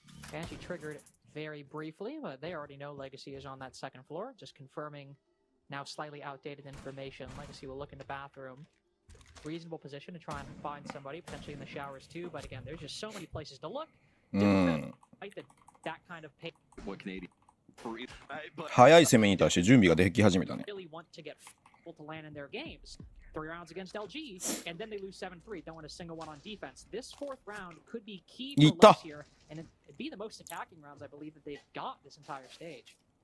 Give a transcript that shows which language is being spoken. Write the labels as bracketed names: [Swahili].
[English] Banshee triggered very briefly, but they already know Legacy is on that second floor, just confirming now slightly outdated information. Legacy will look in the bathroom. Reasonable position to try and find somebody, potentially in the showers too, but again, there's just so many places to look. That kind of pace. What Canadian? [Japanese] 早い攻めに対して準備ができ始めたね。 [English] Really want to get to land in their games. 3 rounds against LG, and then they lose 7-3. Don't want a single one on defense. This 4th round could be key for Lux here, and it'd be the most attacking rounds I believe that they've got this entire stage.